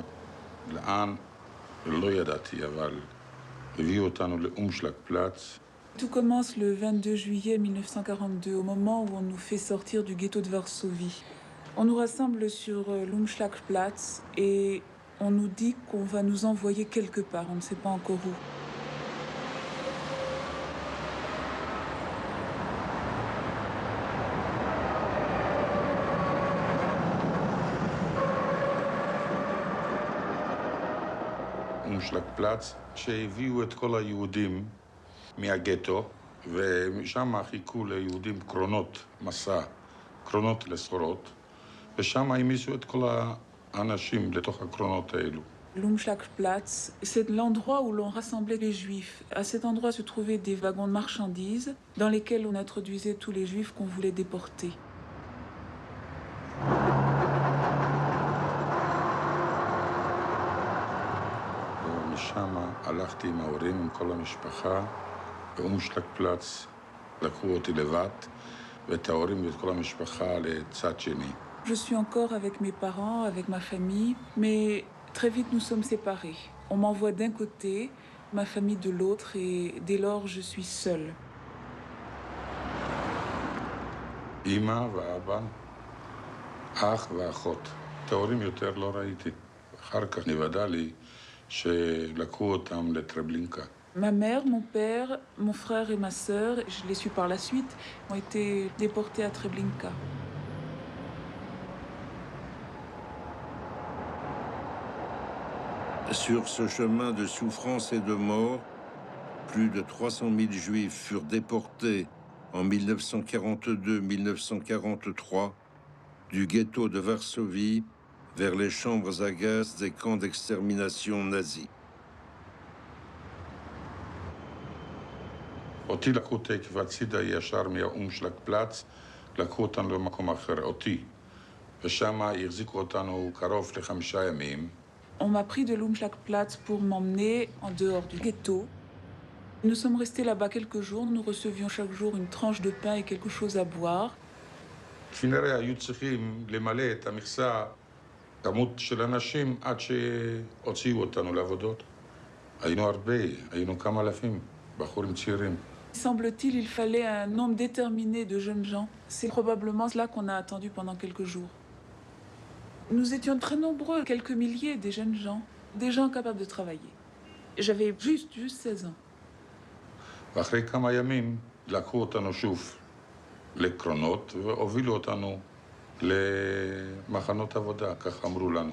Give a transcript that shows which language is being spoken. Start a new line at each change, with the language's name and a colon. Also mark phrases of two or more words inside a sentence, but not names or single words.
Hebrew: לאן? לא ידעתי, אבל הביאו אותנו לאומשלג פלאץ.
French: Tout commence le 22 juillet 1942, au moment où on nous fait sortir du ghetto de Varsovie. On nous rassemble sur l'Umschlagplatz et on nous dit qu'on va nous envoyer quelque part, on ne sait pas encore où.
Hebrew: אומשלג פלאץ, שהביאו את כל היהודים מהגטו, ושם חיכו ליהודים קרונות מסע, קרונות לסחורות, ושם העמיסו את כל האנשים לתוך הקרונות האלו.
French: L'Umschlagplatz, c'est l'endroit où l'on rassemblait les juifs. À cet endroit se trouvaient des wagons de marchandises dans lesquels on introduisait tous les juifs qu'on voulait déporter.
Hebrew: ומשם הלכתי עם ההורים, עם כל המשפחה, באומשלג פלאץ לקחו אותי לבד, ואת ההורים ואת כל המשפחה לצד שני.
French: Je suis encore avec mes parents, avec ma famille, mais très vite nous sommes séparés. On m'envoie d'un côté, ma famille de l'autre, et dès lors je suis seule.
Hebrew: אמא ואבא אח ואחות. את ההורים יותר לא ראיתי. אחר כך נוודע לי שלקחו אותם לטרבלינקה.
French: Ma mère, mon père, mon frère et ma sœur, je l'ai su par la suite, ont été déportés à Treblinka. Sur ce chemin de souffrance et de mort, plus de 300 000 Juifs furent déportés en 1942-1943 du ghetto de Varsovie vers les chambres à gaz des camps d'extermination nazis.
Hebrew: אותי לקחו תקף הצידה ישר מהאומשלג פלץ, לקחו אותנו למקום אחר, אותי. ושם החזיקו אותנו קרוב ל5 ימים.
French: On m'a pris de l'Umschlagplatz pour m'emmener en dehors du ghetto. Nous sommes restés là-bas quelques jours. Nous recevions chaque jour une tranche de pain et quelque chose à boire.
Hebrew: כנראה היו צריכים למלא את המכסה, כמות של אנשים, עד שהוציאו אותנו לעבודות. היינו הרבה, היינו כמה אלפים, בחורים צעירים.
French: Semble-t-il, il fallait un nombre déterminé de jeunes gens. C'est probablement cela qu'on a attendu pendant quelques jours. Nous étions très nombreux, quelques milliers, des jeunes gens capables de travailler. J'avais juste 16 ans.
Hebrew: ואחרי כמה ימים לקחו אותנו שוב לקרונות והובילו אותנו למחנות עבודה, כך אמרו לנו.